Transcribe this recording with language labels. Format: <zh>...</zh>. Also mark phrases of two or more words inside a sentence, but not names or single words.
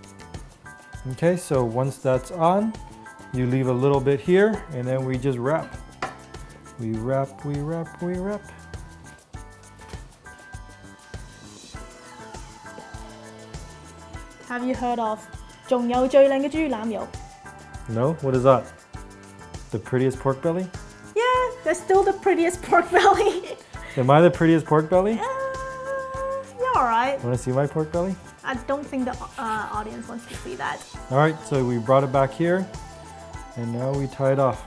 <en>Okay, so once that's on, you leave a little bit here and then we just wrap. We wrap, we wrap, we wrap. Have you heard of</en> <yue>仲有最靚嘅豬腩肉?</yue> <en>No? What is that? The prettiest pork belly? Yeah, that's still the prettiest pork belly. Am I the prettiest pork belly? You're alright. Want to see my pork belly? I don't think the audience wants to see that. All right, so we brought it back here and now we tie it off.</en>